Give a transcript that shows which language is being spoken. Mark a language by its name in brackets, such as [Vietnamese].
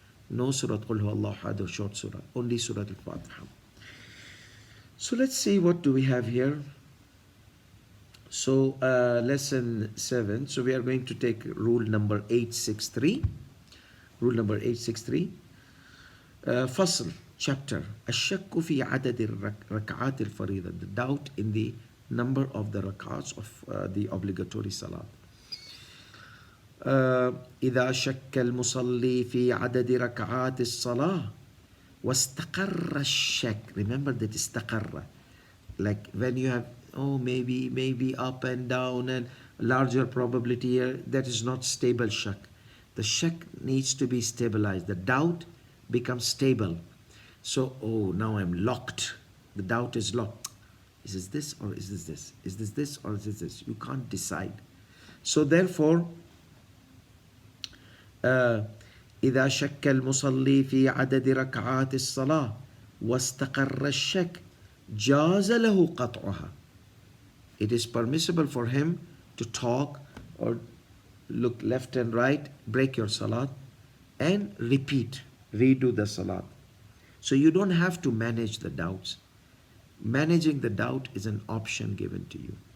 [English] No Surah Qul Huwallahu Ahad or short surah, only Surah Al-Fatiha. So let's see what do we have here. So lesson 7. So we are going to take rule number 863. Rule number 863. Fasl, chapter. [Arabic] الشك في عدد ركعات الفريضة. [English] The doubt in the number of the rakats of the obligatory salat. [Arabic] إذا شك المصلي في عدد ركعات الصلاة واستقر الشك. [English] Remember that [Arabic] استقر. [English] Like when you have, maybe up and down and larger probability here, that is not stable shak. The shak needs to be stabilized. The doubt becomes stable. So, now I'm locked. The doubt is locked. Is this or is this? Is this or is this? You can't decide. So therefore, [Arabic] إذا شك المصلي في عدد ركعات الصلاة واستقر الشك جاز له قطعها. [English] It is permissible for him to talk or look left and right, break your salat, and redo the salat. So you don't have to manage the doubts. Managing the doubt is an option given to you.